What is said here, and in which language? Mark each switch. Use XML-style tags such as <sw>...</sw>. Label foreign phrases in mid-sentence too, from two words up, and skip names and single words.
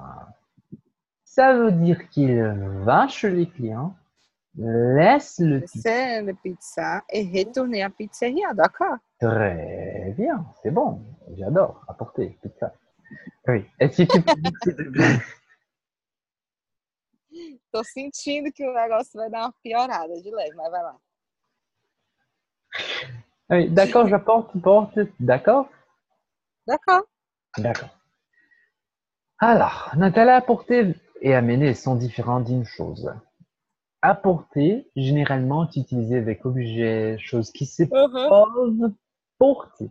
<fr>Ça veut dire qu'il va chez les clients Laisse le Laisser la pizza et retourner à pizzeria, d'accord? Très bien, c'est bon. J'adore apporter pizza. Oui. Est-ce que tu peux dire, s'il te plaît?</fr> <pt>Tô sentindo que o negócio vai dar uma piorada de leve, mas vai lá.</pt> <fr>Oui, d'accord, j'apporte, porte. D'accord? D'accord. D'accord. Alors, Nathalie, apporter et amener sont différents d'une chose. Apporter, généralement, est utilisé avec objet, chose qui se pose, porter.</fr>